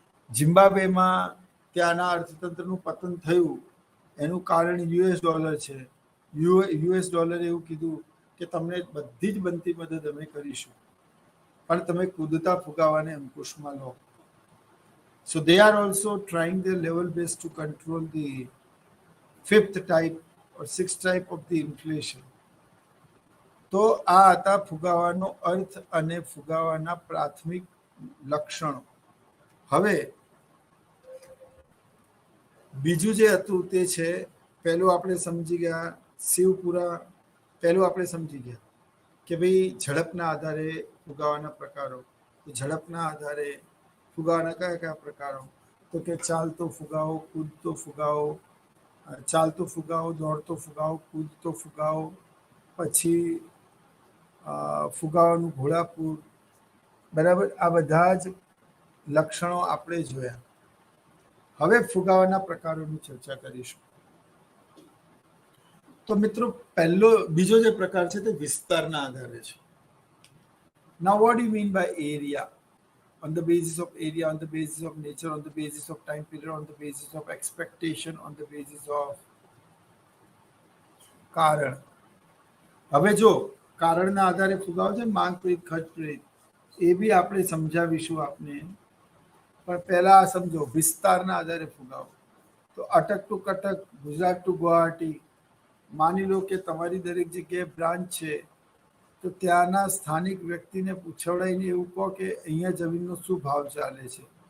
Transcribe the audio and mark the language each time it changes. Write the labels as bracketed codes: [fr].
[gu] ઝિમ્બાબ્વેમાં ત્યાંના અર્થતંત્રનું પતન થયું એનું કારણ યુએસ ડોલર છે. યુએસ ડોલરે એવું કીધું કે તમને બધી જ બનતી મદદ અમે કરીશું, પણ તમે કૂદતા ફુગાવાને અંકુશમાં લો. [en] So they are also trying their level best to control the fifth type or sixth type of the inflation. [gu] તો આ હતા ફુગાવાનો અર્થ અને ફુગાવાના પ્રાથમિક લક્ષણો. હવે બીજું જે હતું તે છે, પહેલું આપણે સમજી ગયા શિવપુરા. પહેલું આપણે સમજી ગયા કે ભાઈ ઝડપના આધારે ફુગાવાના પ્રકારો. ઝડપના આધારે ફુગાવાના કયા કયા પ્રકારો? તો કે ચાલતો ફુગાવો, કૂદતો ફુગાવો, ચાલતો ફુગાવો, દોડતો ફુગાવો, કૂદતો ફુગાવો, પછી ફુગાવાનું ઘોડાપૂર. બરાબર. આ બધા જ લક્ષણો આપણે જોયા. હવે ફુગાવાના પ્રકારોની ચર્ચા કરીશું. તો મિત્રો બીજો જે પ્રકાર છે તે વિસ્તારના આધારે છે. [en] Now what do you mean by area? On the basis of area, on the basis of nature, on the basis of time period, on the basis of expectation, on the basis of [gu] કારણ. હવે જો કારણના આધારે ફુગાવો છે, માંગ પ્રેરિત, ખર્ચ પ્રેરિત, એ બી આપણે સમજાવીશું આપને. પણ પહેલા સમજો વિસ્તારના આધારે ફુગાવો. તો અટક ટુ કટક, ગુજરાત ટુ ગુવાહાટી. માની લો કે તમારી દરેક જગ્યાએ બ્રાન્ચ છે, તો ત્યાંના સ્થાનિક વ્યક્તિને પૂછવડાવીને એવું કહો કે અહીંયા જમીનનો શું ભાવ ચાલે છે.